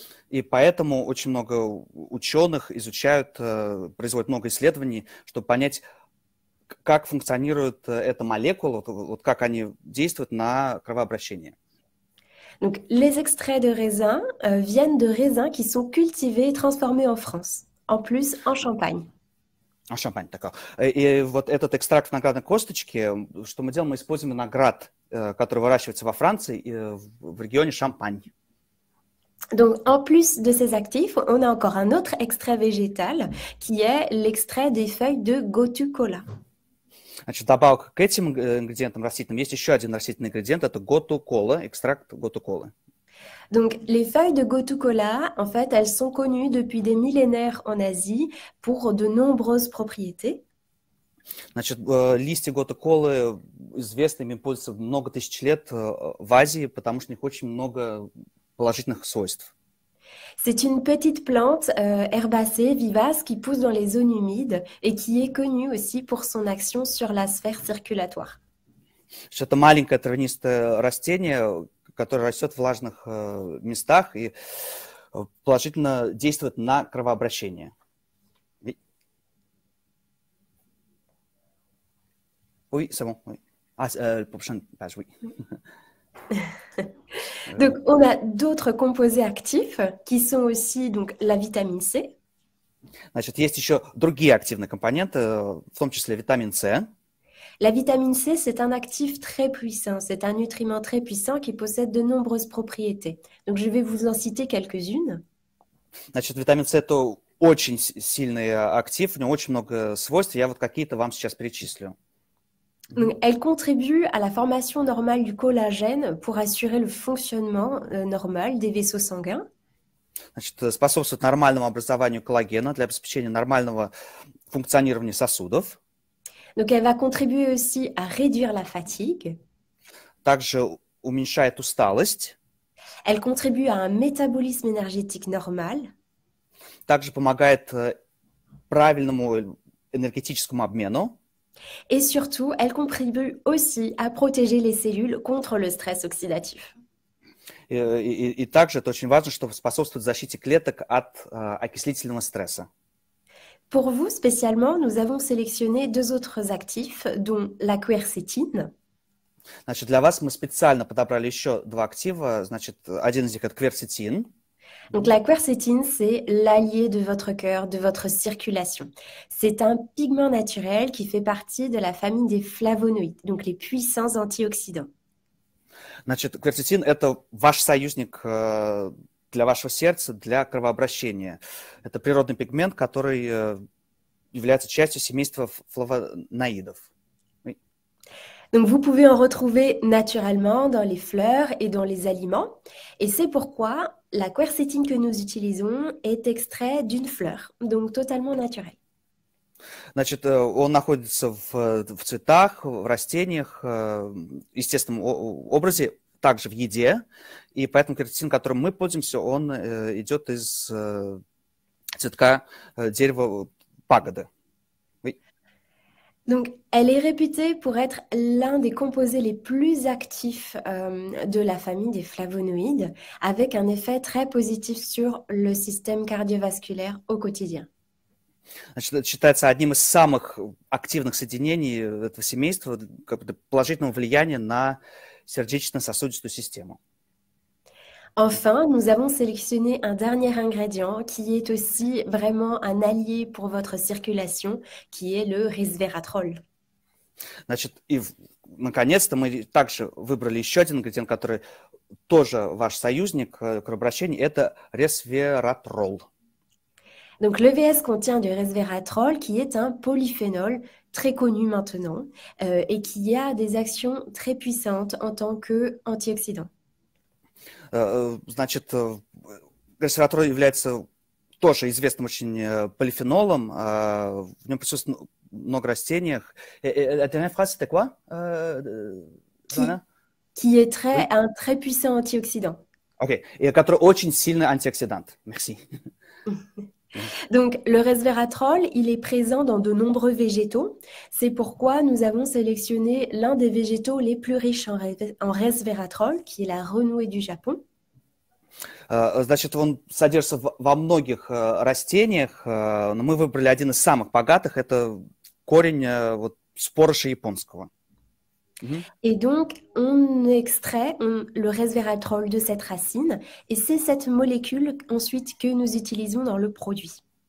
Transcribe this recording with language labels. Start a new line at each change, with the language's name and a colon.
Russian: И поэтому очень много ученых изучают, производят много исследований, чтобы понять, как функционирует эта молекула, вот как они действуют на кровообращение.
French: Donc, les extraits de raisin viennent de raisins qui sont cultivés et transformés en France, en plus en Champagne.
Russian: Шампань такой. И вот этот экстракт виноградной косточки, что мы делаем, мы используем виноград, который выращивается во Франции, в регионе Шампань.
French: Donc, en plus de ces actifs, on a encore un autre extrait végétal qui est l'extrait des feuilles de Gotu kola.
Russian: Значит, добавок к этим ингредиентам растительным есть еще один растительный ингредиент, это готу кола, экстракт готу колы.
French: Donc, les feuilles de Gotu kola, en fait, elles sont connues depuis des millénaires en Asie pour de nombreuses propriétés.
Russian: Значит, листья готу колы известны, ими пользуются много тысяч лет в Азии, потому что у них очень много положительных свойств.
French: C'est une petite plante herbacée, vivace, qui pousse dans les zones humides et qui est connue aussi pour son action sur la sphère circulatoire.
Russian: Это маленькое травянистое растение, которое растет в влажных местах и положительно действует на кровообращение.
French: Oui, c'est bon. Oui. Ah, prochaine page, oui. Donc, on a d'autres composés actifs qui sont aussi donc, la vitamine C.
Russian: Значит, есть еще другие активные компоненты, в том числе витамин С.
French: La vitamine C, c'est un actif très puissant, c'est un nutriment très puissant qui possède de nombreuses propriétés. Donc, je vais vous en citer quelques-unes.
Russian: Значит, витамин С – это очень сильный актив, у него очень много свойств, я вот какие-то вам сейчас перечислю.
French: Donc, elle contribue à la formation normale du collagène pour assurer le fonctionnement normal des vaisseaux sanguins.
Russian: Значит, способствует нормальному образованию коллагена для обеспечения нормального функционирования сосудов.
French: Donc, elle va contribuer aussi à réduire la fatigue.
Russian: Также уменьшает усталость.
French: Elle contribue à un métabolisme énergétique normal.
Russian: Также помогает правильному энергетическому обмену.
French: Et surtout, elle contribue aussi à protéger les cellules contre le stress oxydatif.
Russian: И также это очень важно, что способствует защите клеток от окислительного стресса.
French: Pour vous, spécialement, nous avons sélectionné deux autres actifs, dont la quercétine.
Russian: Значит, для вас мы специально подобрали еще два актива. Значит, один из них это кверцетин.
French: Donc, la quercétine, c'est l'allié de votre cœur, de votre circulation. C'est un pigment naturel qui fait partie de la famille des flavonoïdes, donc les puissants antioxydants.
Russian: Значит, кверцетин – это ваш союзник для вашего сердца, для кровообращения. Это природный пигмент, который является частью семейства флавоноидов.
French: Donc, vous pouvez en retrouver naturellement dans les fleurs et dans les aliments. Et c'est pourquoi la quercétine que nous utilisons est extrait d'une fleur, donc totalement naturelle.
Russian: Значит, он находится в цветах, в растениях, в естественном образе, также в еде. И поэтому кверцетин, которым мы пользуемся, он идет из цветка дерева пагоды.
French: Donc, elle est réputée pour être l'un des composés les plus actifs de la famille des flavonoïdes, avec un effet très positif sur le système cardiovasculaire au quotidien.
Russian: Значит, это считается одним из самых активных соединений этого семейства, положительного влияния на сердечно-сосудистую систему.
French: Enfin, nous avons sélectionné un dernier ingrédient qui est aussi vraiment un allié pour votre circulation, qui est le resveratrol.
Russian: Значит, и наконец-то мы также выбрали еще один ингредиент, который тоже ваш союзник кровообращения, это ресвератрол.
French: Donc le VS contient du resveratrol qui est un polyphénol très connu maintenant et qui a des actions très puissantes en tant qu'antioxydant.
Russian: Значит, resveratrol является тоже известным очень полифенолом. В нем присутствует много растений.
French: La dernière phrase, c'était quoi, Joanna? Qui est un très puissant antioxydant.
Russian: Ok, et который очень сильный антиоксидант.
French: Merci. Donc, le resveratrol, il est présent dans de nombreux végétaux. C'est pourquoi nous avons sélectionné l'un des végétaux les plus riches en resveratrol, qui est la renouée du Japon.
Russian: Значит, он содержится во многих растениях, но мы выбрали один из самых богатых. Это корень спорыша японского.
French: Et donc, on extrait le resveratrol de cette racine, et c'est cette molécule ensuite que nous utilisons dans le produit.